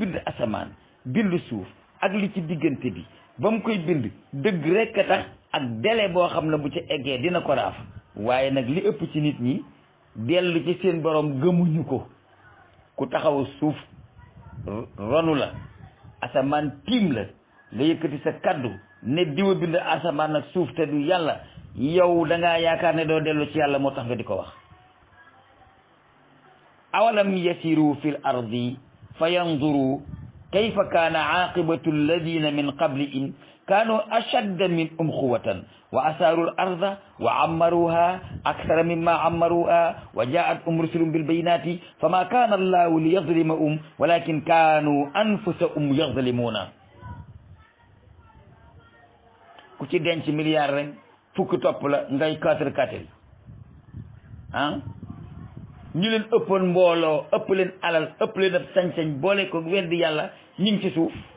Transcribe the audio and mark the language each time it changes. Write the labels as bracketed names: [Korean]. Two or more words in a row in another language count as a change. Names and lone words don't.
[Wolof] bind asamaan bind suuf ak li ci diggante bi ba mu koy bind dëgg rekk a tax ak délai boo xam ne bu ci eggee dina ko raaf waaye nag li ëpp ci nit ñi dellu ci seen borom gëmuñu ko ku taxaw suuf ronu la asamaan tiim la nga yëkkati sa kaddu ne diwa bind asamaan ak suuf te du yàlla yow da ngaa yaakaar ne doo dellu ci yàlla moo tax nga di ko wax [Arabic] أولم يسير في الأرض فينظر كيف كان عاقبة الذين من قبلهم كانوا أشد منهم قوة وأثاروا الأرض وعمروها أكثر مما عمروها وجاءتهم رسل بالبينات فما كان الله ليظلمهم ولكن كانوا أنفسهم يظلمون [Wolof] ku ci denc milliard rek fukk topp la ngay quatre ñu leen ëppoon mbooloo ëpp leen alal ëpp leen ab sañ-sañ boole ko weddi yàlla ñu ngi ci suuf